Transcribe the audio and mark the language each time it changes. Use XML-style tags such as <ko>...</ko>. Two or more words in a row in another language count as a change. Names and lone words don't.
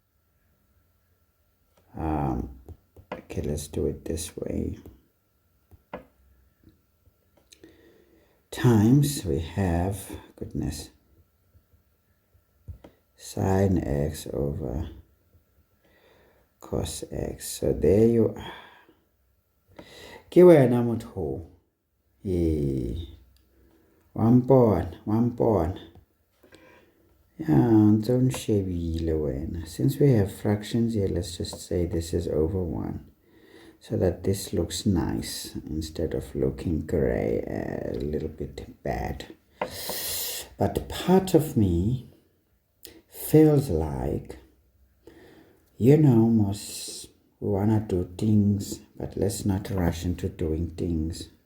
<en>Okay, let's do it this way. Times, we have, goodness, sine x over cos x. So there you are.</en> <st>Ke wena motho.</st> <en>One pawn. Yeah, don't</en> <st>shebile wena.</st> <en>Since we have fractions here, let's just say this is over 1. So that this looks nice instead of looking gray, a little bit bad. But part of me feels like, we want to do things, but let's not rush into doing things.</en>